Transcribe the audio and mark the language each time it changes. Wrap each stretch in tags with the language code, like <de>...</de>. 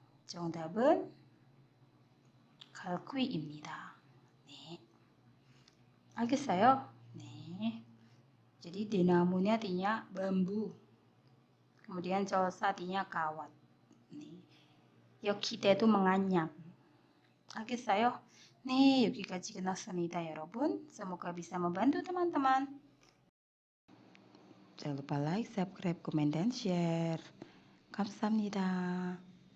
<ko>정답은 갈퀴입니다. 네. 알겠어요? 네.</ko> <id>Jadi dinamunya artinya bambu. Kemudian cosa artinya kawat. 네. 여기대도 menganyam.</id> <ko>알겠어요? 네, 여기까지 끝났습니다, 여러분.</ko> <id>Semoga bisa membantu teman-teman. Jangan lupa like, subscribe, komen, dan share.</id> <ko>감사합니다.</ko>